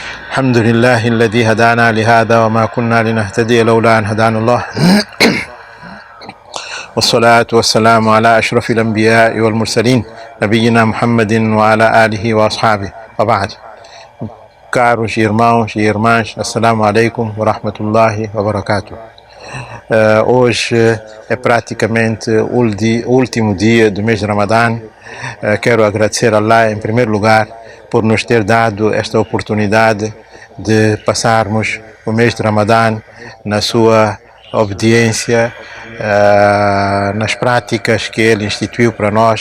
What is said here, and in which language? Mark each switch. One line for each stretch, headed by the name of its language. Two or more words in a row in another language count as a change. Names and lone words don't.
Arabic: الحمد لله الذي هدانا لهذا وما كنا لنهتدي لولا أن هدانا الله والصلاة والسلام على أشرف الأنبياء والمرسلين نبينا محمد وعلى آله وأصحابه وبعد.
Portuguese: Caros irmãos e irmãs,
Arabic: السلام عليكم ورحمة الله وبركاته.
Portuguese: Hoje é praticamente o último dia do mês de Ramadã. Quero agradecer a Allah em primeiro lugar por nos ter dado esta oportunidade de passarmos o mês de Ramadã na sua obediência, nas práticas que ele instituiu para nós.